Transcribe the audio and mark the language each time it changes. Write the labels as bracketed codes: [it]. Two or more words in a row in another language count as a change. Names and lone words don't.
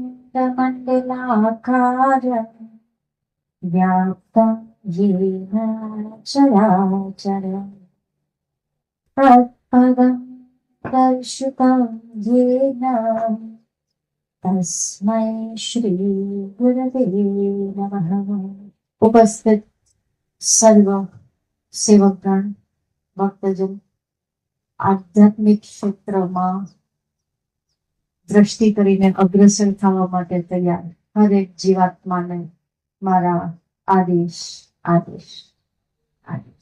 [sa] ब्रह्माण्डमण्डलाकारं व्याप्तं येन चराचरम् तत्पदं दर्शितं येन तस्मै श्रीगुरवे नमः। [gu] उपस्थित સર્વ સેવકગણ ભક્તજન આધ્યાત્મિક ક્ષેત્રમાં દ્રષ્ટિ કરીને અગ્રસર થવા માટે તૈયાર હરેક જીવાત્માને મારા આદેશ આદેશ આદેશ।